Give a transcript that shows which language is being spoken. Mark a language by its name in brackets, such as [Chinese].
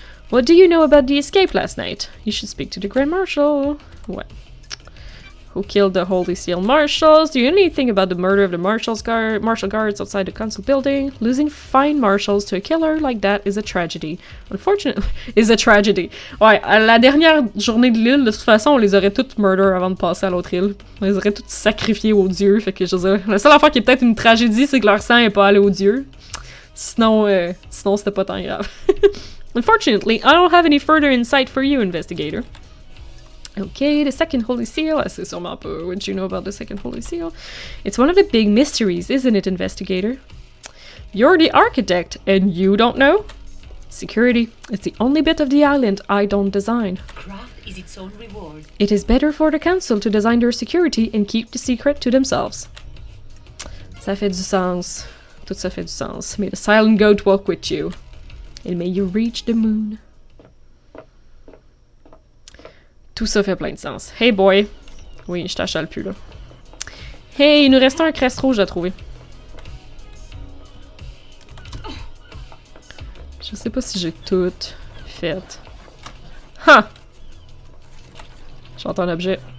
[English] What do you know about the escape last night? You should speak to the Grand Marshal. What? Who killed the Holy Seal Marshals? Do you know anything about the murder of the martial guards outside the council building? Losing fine marshals to a killer like that is a tragedy. Unfortunately, is a tragedy. [French] Ouais, à la dernière journée de l'île, de toute façon, on les aurait toutes murder avant de passer à l'autre île. On les aurait toutes sacrifiées aux dieux. Fait que je veux dire, la seule affaire qui est peut-être une tragédie, c'est que leur sang est pas allé aux dieux. Sinon, c'était pas tant grave. [English] Unfortunately, I don't have any further insight for you, investigator. Okay, the second Holy Seal. [French] C'est sûrement pas [English] what you know about the second Holy Seal. It's one of the big mysteries, isn't it, investigator? You're the architect, and you don't know? Security is the only bit of the island I don't design. Craft is its own reward. It is better for the council to design their security and keep the secret to themselves. [French] Ça fait du sens. Tout ça fait du sens. [English] May the silent goat walk with you. And may you reach the moon. [French] Tout ça fait plein de sens. Hey boy. Oui, je t'achale plus là. Hey, il nous restait un crest rouge à trouver. Je sais pas si j'ai tout fait. Ha! J'entends un objet.